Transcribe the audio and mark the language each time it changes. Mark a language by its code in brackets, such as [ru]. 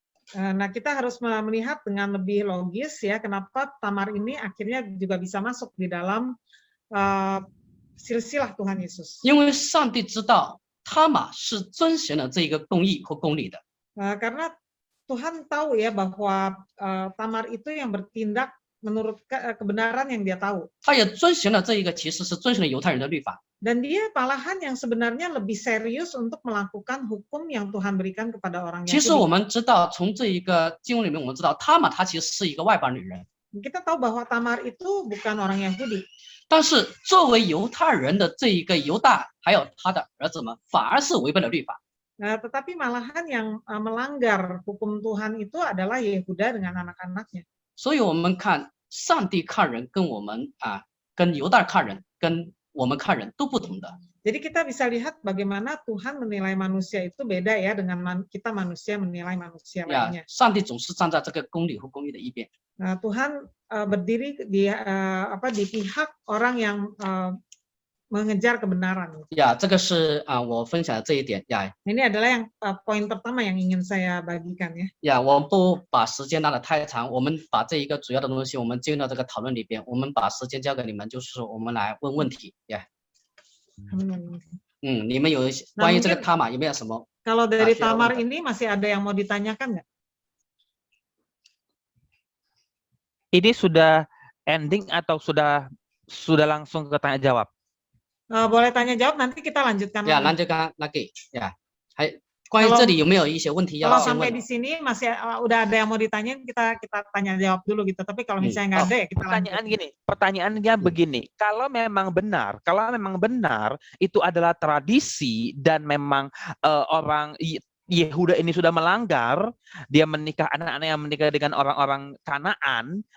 [id] Nah, kita harus melihat dengan lebih logis ya, kenapa Tamar ini akhirnya juga bisa masuk di dalam silsilah Tuhan Yesus. [zh] 因为上帝知道他玛是遵循了这一个公义和公理的。 [id] Karena Tuhan tahu ya bahwa Tamar itu yang bertindak menurut kebenaran yang dia tahu. [zh] 他也遵循了这一个其实是遵循了犹太人的律法。 [id] Dan dia malahan yang sebenarnya lebih serius untuk melakukan hukum yang Tuhan berikan kepada orang [zh] 其实我们知道，从这一个经文里面，我们知道他玛她其实是一个外邦女人。 [id] Kita tahu bahwa Tamar itu bukan orang Yahudi. [zh] 但是作为犹太人的这一个犹大，还有他的儿子们，反而是违背了律法。 [id] Tetapi malahan yang melanggar hukum Tuhan itu adalah Yehuda dengan anak-anaknya. [zh] 所以我们看上帝看人跟我们跟犹大看人，跟我们看人都不同的。 [id] Jadi kita bisa lihat bagaimana Tuhan menilai manusia itu beda ya dengan kita manusia menilai manusia 呀 lainnya. [zh] 上帝总是站在这个公理和公义的一边。 [id] Tuhan berdiri di pihak orang yang mengejar kebenaran. [zh] 呀，这个是我分享的这一点呀。 [id] Ini adalah yang poin pertama yang ingin saya bagikan ya. [zh] 呀，我不把时间拉得太长，我们把这一个主要的东西，我们进入到这个讨论里边，我们把时间交给你们，就是我们来问问题呀。你们有一些关于这个他玛有没有什么？ [id] Kalau dari Tamar ini masih ada yang mau ditanyakan nggak? Ini sudah ending atau sudah langsung ke tanya jawab? Boleh tanya jawab, nanti kita lanjutkan 呀， lagi. [zh] 那就刚那给呀，还关于这里有没有一些问题要 [id] Kalau [zh] 先 [id] sampai [zh] 问 [id] di？ sini masih udah ada yang mau ditanyain, kita tanya jawab dulu gitu. Tapi kalau misalnya nggak ada ya kita lanjut. Pertanyaannya begini, kalau memang benar itu adalah tradisi dan memang orang Yehuda ini sudah melanggar, dia menikah anak-anak yang menikah dengan orang-orang Kanaan.